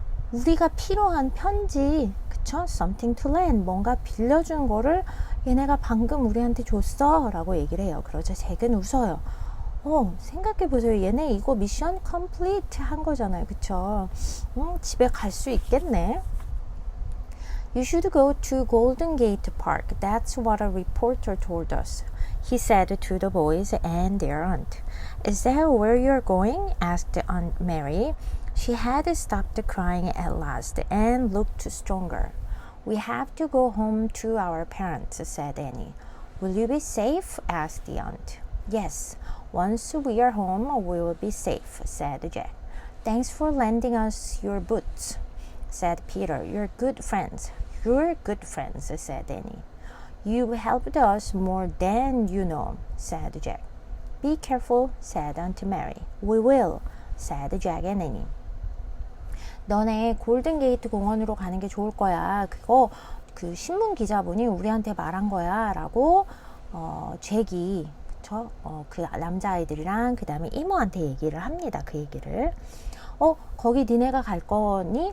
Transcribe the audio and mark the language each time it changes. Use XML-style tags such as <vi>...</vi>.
<ko>우리가 필요한 편지, 그쵸?</ko> <en>something to lend,</en> <ko>뭔가 빌려준 거를 얘네가 방금 우리한테 줬어 라고 얘기를 해요. 그러자 잭은 웃어요. 생각해보세요. 얘네 이거 미션 컴플리트 한 거잖아요. 그쵸? 집에 갈 수 있겠네.</ko> <en>You should go to Golden Gate Park. That's what a reporter told us, he said to the boys and their aunt. Is that where you're going? asked Aunt Mary. She had stopped crying at last and looked stronger. We have to go home to our parents, said Annie. Will you be safe? asked the aunt. Yes. Once we are home, we will be safe, said Jack. Thanks for lending us your boots, said Peter. You're good friends. You're good friends, said Annie. You helped us more than you know, said Jack. Be careful, said Aunt Mary. We will, said Jack and Annie.</en> <ko>너네 골든게이트 공원으로 가는 게 좋을 거야. 그거 그 신문 기자분이 우리한테 말한 거야. 라고 잭이 그 남자아이들이랑 그 다음에 이모한테 얘기를 합니다. 그 얘기를. 거기 니네가 갈 거니?</ko>